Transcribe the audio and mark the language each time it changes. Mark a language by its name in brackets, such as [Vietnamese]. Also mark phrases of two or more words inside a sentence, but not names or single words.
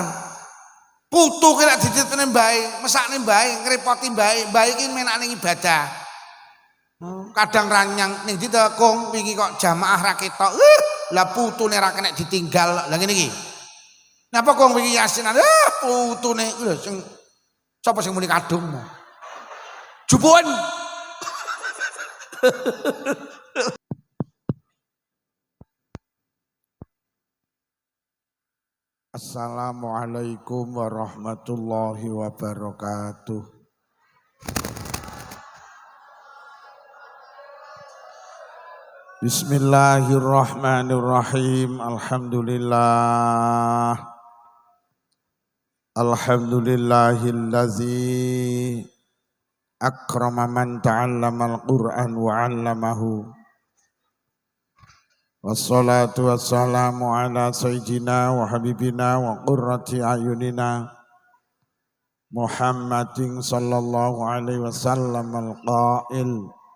[Javanese] Putu ki lek dititipne mbahe, mesakne mbahe, ngrepoti mbahe, mbahe iki menake ibadah. Kadang ranyang ning ndi to Kong wingi kok jamaah ra ketok. Lah putune ra kena ditinggal. Lah ngene iki. Napa Kong wingi yasinan? Putune lho sing sapa sing muni kadung. Jupuken. [Arabic] السلام عليكم ورحمة الله وبركاته. بسم الله الرحمن الرحيم. الحمد لله الذي أكرم من تعلم القرآن وعلمه. والصلاة والسلام على سيدنا وحبيبنا وقرة أعيننا محمد صلى الله عليه وسلم القائل